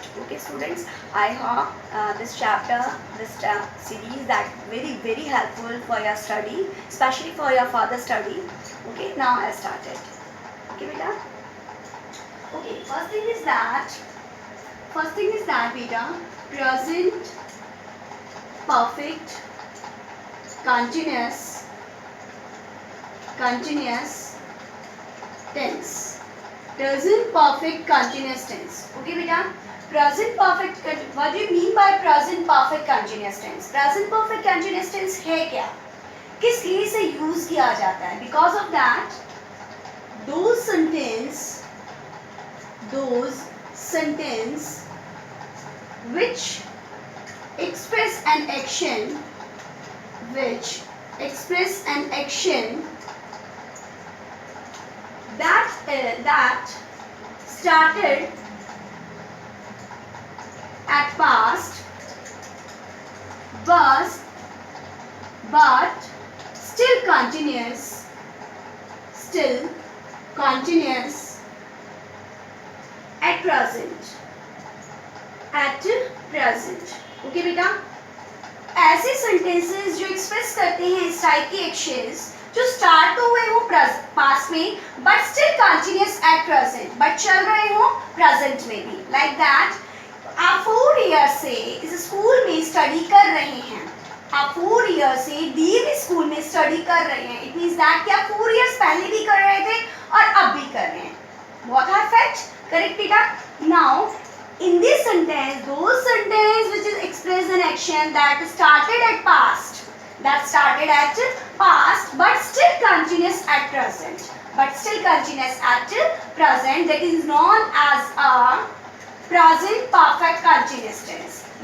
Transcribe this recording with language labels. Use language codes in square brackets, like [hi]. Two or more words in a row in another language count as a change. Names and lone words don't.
[en] Okay students, I hope this chapter, this series that very helpful for your study, especially for your further study. Okay, now I started. Okay beta. Okay, first thing is that beta, present perfect continuous tense. Present perfect continuous tense. Okay beta, present perfect, what do you mean by present perfect continuous tense? Present perfect continuous tense [hi] है क्या, किस लिए इसे यूज किया जाता है? [en] Because of that those sentence which express an action that started at past but still continuous at present. [hi] Okay बेटा, ऐसे सेंटेंसेस जो एक्सप्रेस करते हैं इस टाइप की एक्शंस जो स्टार्ट तो हुए हो पास्ट में [en] but still continuous at present, [hi] बट चल रहे हो प्रेजेंट में भी. [en] like that [hi] आप 4 इयर्स से इस स्कूल में स्टडी कर रहे हैं, आप 4 इयर्स से डीएवी स्कूल में स्टडी कर रहे हैं. [en] it means that [hi] कि आप 4 इयर्स पहले भी कर रहे थे और अब भी कर रहे हैं. [en] What are fact? Correct बेटा. नाउ in this sentence, those sentence which is express an action that started at past but still continuous at present, that is known as a present perfect continuous tense.